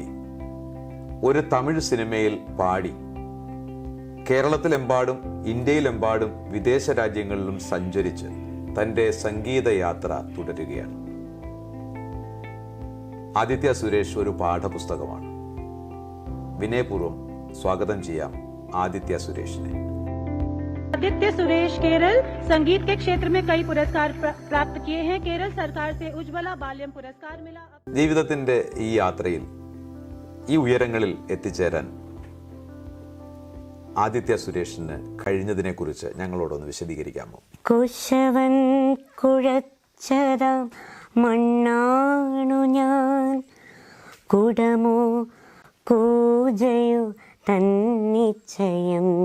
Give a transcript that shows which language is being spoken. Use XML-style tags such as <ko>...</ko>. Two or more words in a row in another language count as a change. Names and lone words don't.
<ml>ഒരു തമിഴ് സിനിമയിൽ പാടി കേരളത്തിലെമ്പാടും ഇന്ത്യയിലെമ്പാടും വിദേശ രാജ്യങ്ങളിലും സഞ്ചരിച്ച് തൻ്റെ സംഗീതയാത്ര തുടരുകയാണ്. ആദിത്യ സുരേഷ് ഒരു പാഠപുസ്തകമാണ്. വിനയപൂർവ്വം സ്വാഗതം ചെയ്യാം ആദിത്യ സുരേഷിനെ.</ml> <hi>आदित्य सुरेश केरल संगीत के क्षेत्र में कई पुरस्कार प्राप्त किए हैं. केरल सरकार से उज्ज्वला बाल्यम पुरस्कार मिला.</hi> <ml>ജീവിതത്തിന്റെ ഈ യാത്രയിൽ ഈ ഉയരങ്ങളിൽ എത്തിച്ചേരാൻ ആദിത്യ സുരേഷിന് കഴിഞ്ഞതിനെ കുറിച്ച് ഞങ്ങളോടൊന്ന് വിശദീകരിക്കാമോ? കുശവൻ കുഴച്ചതാം മണ്ണാണു ഞാൻ, കുടമോ കൂജയോ തന്നിച്ചയം.</ml>